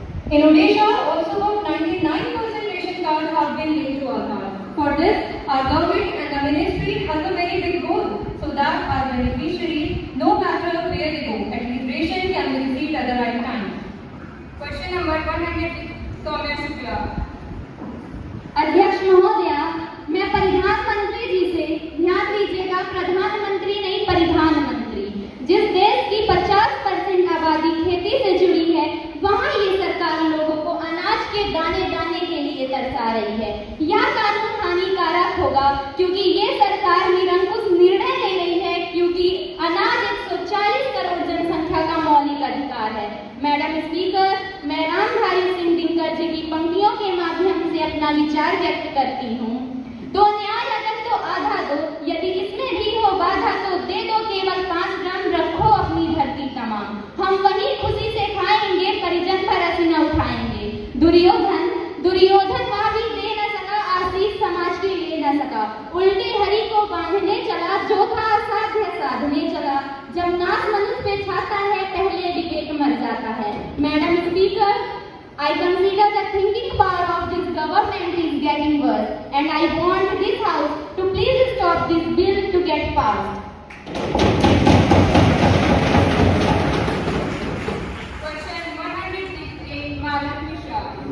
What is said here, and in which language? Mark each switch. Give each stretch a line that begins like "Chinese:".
English: In Odisha, also about 99% ration cards have been linked to Aadhaar. For this, our government and the ministry has a very big goal so that our beneficiaries, no matter where they go, at least ration can be received at the right time. Question number 100, Soumya Shukla.
Hindi: अध्यक्ष महोदया, मैं परिधान मंत्री जी से ध्यान दीजिएगा, प्रधानमंत्री नहीं परिधान मंत्री। जिस देश की 50% आबादी खेती से जुड़ी है, वहाँ ये सरकार लोगों को अनाज के दाने दाने के लिए तरसा रही है। यह कानून हानिकारक होगा क्योंकि ये सरकार निरंकुश निर्णय ले रही है, क्योंकि अनाज 140 करोड़ जनसंख्या का मौलिक अधिकार है।
English: madam speaker,
Hindi: मैं रामधारी सिंह दिनकर जी की पंक्तियों के माध्यम से अपना विचार व्यक्त करती हूँ। दो न्याय अगर तो आधा दो, यदि इसमें भी हो बाधा तो दे दो, केवल 5 ग्राम रखो अपनी धरती तमाम। हम वही खुशी से खाएंगे, परिजन पर असीना उठाएंगे। दुर्योधन वहाँ भी दे न सका, आशीष समाज के ले न सका। उल्टे हरि को बांधने चला, जो था असाध्य साधने चला। जब नाश मनुष्य पे छाता है, पहले विवेक मर जाता है। Madam speaker,
English: I consider the thinking power of this government is getting worse, and I want this house to please stop this bill to get passed. Question 106, Madam Mishra.